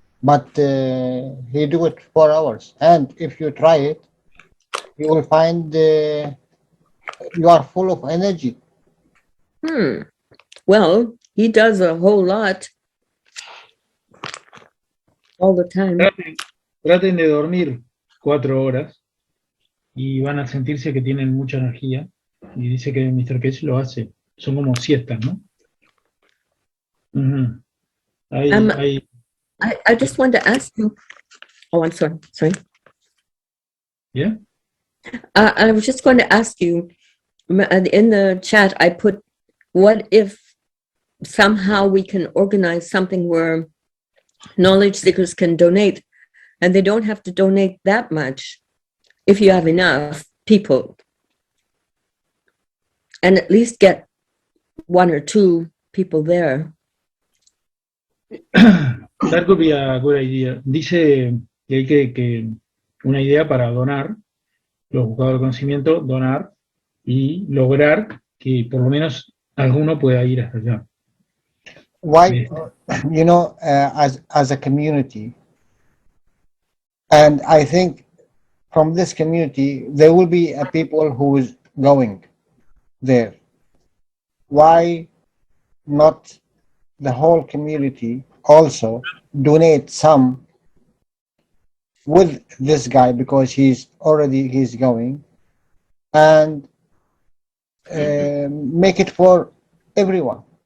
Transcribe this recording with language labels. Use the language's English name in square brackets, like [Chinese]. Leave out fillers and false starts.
[English] But he do it 4 hours, and if you try it, you will find you are full of energy. Well, he does a whole lot all the time. [Spanish] Traten de dormir 4 horas y van a sentirse que tienen mucha energía. Y dice que Mr. Keshe lo hace. Son como siestas, ¿no? [English] I just wanted to ask you. Oh, I'm sorry. Yeah? I was just going to ask you, in the chat, I put, what if somehow we can organize something where knowledge seekers can donate, and they don't have to donate that much if you have enough people, and at least get 1 or 2 people there. That could be a good idea. [Spanish] Dice que hay que una idea para donar, los buscadores de conocimiento, donar y lograr que por lo menos alguno pueda ir hasta allá. [English] Why, you know, as a community, and I think from this community there will be a people who is going there. Why not the whole community also donate some with this guy, because he's going, and make it for everyone.